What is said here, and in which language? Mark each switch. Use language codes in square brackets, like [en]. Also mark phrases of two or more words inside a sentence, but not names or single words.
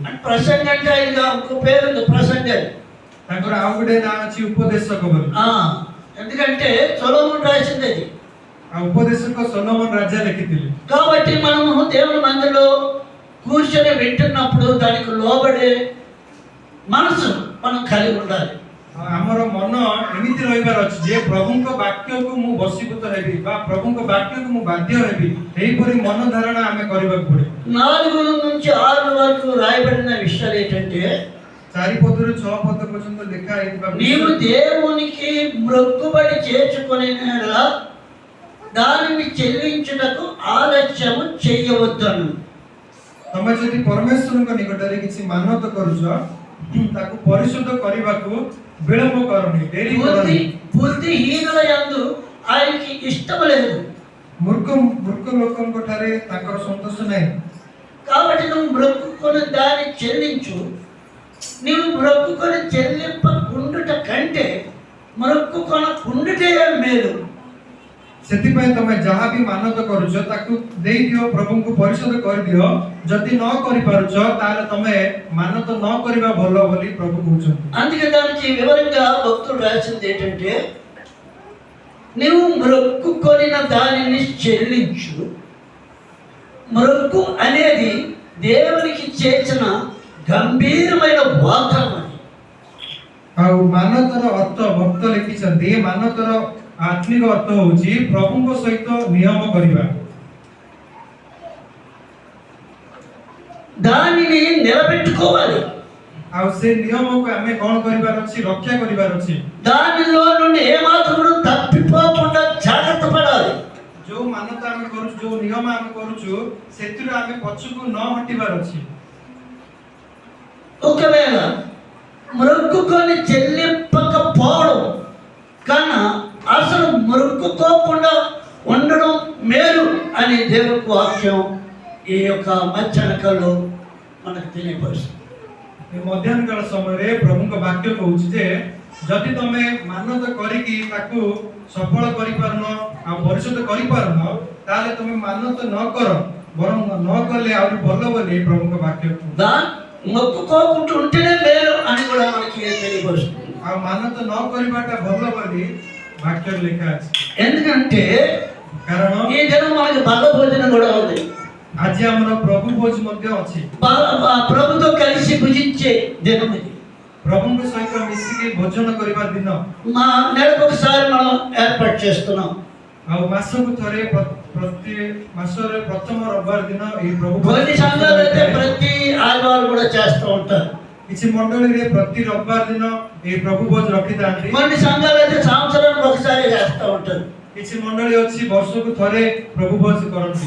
[te] అంటే ప్రసంగ అంటే ఆయన ఒక పేరు ఉంది, ప్రసంగాలు. [or] ତାଙ୍କର ଆଉ ଗୋଟେ ନାଁ ଅଛି ଉପଦେଶକ ବୋଲି। [te] ఎందుకంటే సొలొమోను రాసింది అది. [or] ଆଉ ଉପଦେଶକ ସୋଲୋମନ ରାଜା ଲେଖିଥିଲେ। [te] కాబట్టి మనము దేవుని మందిరంలో కూర్చొని వింటున్నప్పుడు దానికి లోబడే మనసు మనం కలిగి ఉండాలి. [or] ଆମର ମନ ଏମିତି ରହିବାର ଅଛି ଯେ ପ୍ରଭୁଙ୍କ ବାକ୍ୟକୁ ମୁଁ ବଶୀଭୂତ ହେବି ବା ପ୍ରଭୁଙ୍କ ବାକ୍ୟକୁ ମୁଁ ବାଧ୍ୟ ହେବି, ଏହିପରି ମନ ଧାରଣା ଆମେ କରିବାକୁ ପଡ଼ିବ। [te] 4 నుంచి 6 వరకు రాయబడిన విషయాలు ఏంటంటే [or] 4 పదରୁ 6 ପଦ ପର୍ଯ୍ୟନ୍ତ ଲେଖା ହେଇଥିବା [te] నీవు దేవునికి మొక్కుబడి చేసుకొనినలా దానిని చెల్లించుటకు ఆలస్యము చేయవద్దను। [or] ତମେ ଯଦି ପରମେଶ୍ୱରଙ୍କ ନିକଟରେ କିଛି ମାନତ କରୁଛ ତାକୁ ପରିଶୋଧ କରିବାକୁ ବିଳମ୍ବ କରନି, ଡେରି କରନି। [te] బుద్ధిహీనుల యందు ఆయనకి ఇష్టం లేదు। [or] మూర్ఖ ଲୋକଙ୍କ ଠାରେ ତାଙ୍କର ସନ୍ତୋଷ ନାହିଁ। [te] కాబట్టి నువ్వు మొక్కుకొని దాన్ని చెల్లించు। నీవు మొక్కుకొని చెల్లింపకుండుట కంటే మొక్కుకొనకుండుటే మేలు। [or] ସେଥିପାଇଁ ତମେ ଯାହା ବି ମାନତ କରୁଛ ତାକୁ ଦେଇଦିଅ, ପ୍ରଭୁଙ୍କୁ ପରିଶୋଧ କରିଦିଅ। ଯଦି ନ କରିପାରୁଛ ତାହେଲେ ତମେ ମାନତ ନ କରିବା ଭଲ ବୋଲି ପ୍ରଭୁ କହୁଛନ୍ତି। [te] అందుకే దానికి వివరంగా భక్తుడు రాసింది ఏంటంటే నీవు మొక్కుకొనిన దానిని చెల్లించు। మొక్కు అనేది దేవునికి చేసిన గంభీరమైన వాగ్దానం। [or] ଆଉ ମାନତର ଅର୍ଥ ଭକ୍ତ ଲେଖିଛନ୍ତି, ମାନତର ଆତ୍ମିକ ଅର୍ଥ ହେଉଛି ପ୍ରଭୁଙ୍କ ସହିତ ନିୟମ କରିବା। [te] దానిని నిలబెట్టుకోవాలి। [or] ଆଉ ସେ ନିୟମକୁ ଆମେ କ'ଣ କରିବାର ଅଛି? ରକ୍ଷା କରିବାର ଅଛି। [te] దానిలో నుండి ఏమాత్రం తప్పిపోకుండా జాగ్రత్త పడాలి। [or] ଯୋଉ ମାନତ ଆମେ କରୁଛୁ, ଯୋଉ ନିୟମ ଆମେ କରୁଛୁ, ସେଥିରୁ ଆମେ ପଛକୁ ନ ହଟିବାର ଅଛି। [te] ఒకవేళ మొక్కుకొని చెల్లింపకపోవడం కన్నా అసలు మొక్కుకోకుండా ఉండడం మేలు అని దేవుని వాక్యం ఈ యొక్క మధ్యాహ్నకాలంలో మనకు తెలియపరుస్తుంది। [or] ଏ ମଧ୍ୟାହ୍ନ କାଳ ସମୟରେ ପ୍ରଭୁଙ୍କ ବାକ୍ୟ କହୁଛି ଯେ ଯଦି ତମେ ମାନତ କରିକି ତାକୁ ସଫଳ କରିପାରୁନ ଆଉ ପରିଶୋଧ କରିପାରୁନ ତାହେଲେ ତମେ ମାନତ ନ କର, ବରଂ ନ କଲେ ଆହୁରି ଭଲ ବୋଲି ପ୍ରଭୁଙ୍କ ବାକ୍ୟ [te] మొక్కుకోకుండా ఉంటేనే మేలు అని కూడా మనకి తెలియపరుస్తుంది। [or] ଆଉ ମାନତ ନ କରିବାଟା ଭଲ ବୋଲି ବାକ୍ୟରେ ଲେଖା ଅଛି। [te] ఎందుకంటే [or] କାରଣ [te] ఈ దినం మనకి బల్ల భోజనం కూడా ఉంది। [or] ଆଜି ଆମର ପ୍ରଭୁ ଭୋଜ ମଧ୍ୟ ଅଛି। [te] ప్రభుతో కలిసి భుజించే దినం ఇది। [or] ପ୍ରଭୁଙ୍କ ସହିତ ମିଶିକି ଭୋଜନ କରିବା ଦିନ। [te] మా నెలకు ఒకసారి మనం ఏర్పాటు చేస్తున్నాం। [or] ଆଉ ମାସକୁ ଥରେ ପ୍ରତି ମାସରେ ପ୍ରଥମ ରବିବାର ଦିନ ଏହି ପ୍ରଭୁ [te] కొన్ని సంఘాలు అయితే ప్రతి ఆదివారం కూడా చేస్తూ ఉంటారు। [or] କିଛି ମଣ୍ଡଳୀରେ ପ୍ରତି ରବିବାର ଦିନ ଏହି ପ୍ରଭୁ ଭୋଜ ରଖିଥାନ୍ତି। [te] కొన్ని సంఘాలు అయితే సంవత్సరానికి ఒకసారి చేస్తూ ఉంటారు। [or] କିଛି ମଣ୍ଡଳୀ ଅଛି ବର୍ଷକୁ ଥରେ ପ୍ରଭୁ ଭୋଜ କରନ୍ତି।